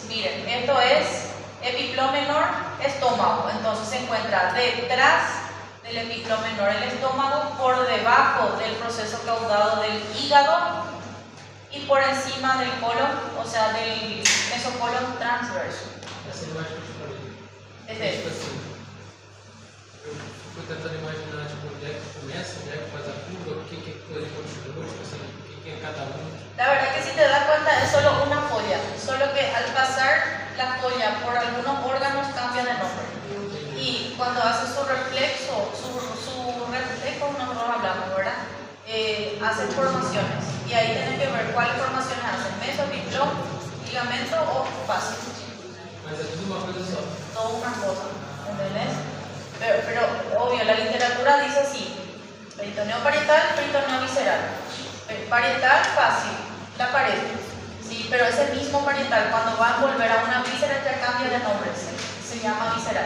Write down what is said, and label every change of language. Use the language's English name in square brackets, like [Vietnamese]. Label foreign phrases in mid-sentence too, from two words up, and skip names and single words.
[Spanish] Miren, esto es epiplón menor, estómago. Entonces se encuentra detrás del epiplón menor el estómago, por debajo del proceso caudado del hígado y por encima del colon, o sea, del mesocolon transverso. [Portuguese] Essa imagem que eu te falei. Esse. Tipo assim, eu fico tentando imaginar tipo, onde é que começa, onde é que faz a curva, o que é coisa continua, tipo assim, o que é cada um. [Spanish] La verdad que si te das cuenta es solo una folla, solo que al pasar la folla por algunos órganos cambia de nombre. Y cuando hace su reflejo, nosotros hablamos, ¿verdad? Hacen formaciones y ahí tienen que ver cuáles formaciones hacen, meso, biplón, ligamento o fascio. [Portuguese] Mas é tudo uma coisa só. [Spanish] Todo una cosa, ¿entendés? Pero obvio, la literatura dice así: peritoneo parietal, peritoneo visceral. Parietal, fácil, la pared. Sí, pero ese mismo parietal, cuando va a envolver a una víscera, ya cambia de nombre, se llama visceral.